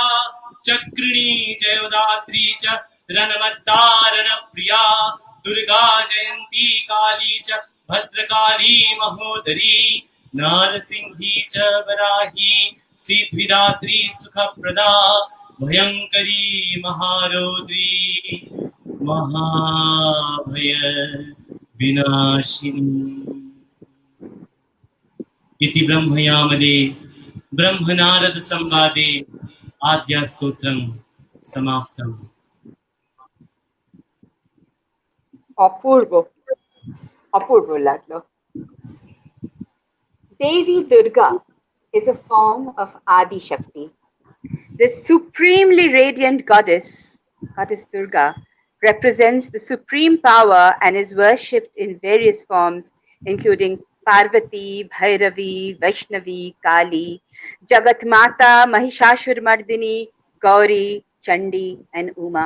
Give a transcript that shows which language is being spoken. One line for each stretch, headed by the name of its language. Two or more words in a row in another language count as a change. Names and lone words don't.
Sanskrit: चक्रिणी जयदात्री च रणवत्तारण प्रिया दुर्गा जयंती काली च भद्रकाली महोदरी नारसिंही च वराही सिद्धिदात्री सुखप्रदा भयंकरी महारौद्री महाभय विनाशिनी इति ब्रह्मयामले ब्रह्मनारद संवादे आद्या स्तोत्रं समाप्तम्।
Bangla: অপূর্ব, অপূর্ব লাগলো।
English: Devi Durga is a form of Adi Shakti. The supremely radiant goddess, Goddess Durga, represents the supreme power and is worshipped in various forms, including Parvati, Bhairavi, Vaishnavi, Kali, Jagat Mata, Mahishashurmardini, Gauri, Chandi, and Uma.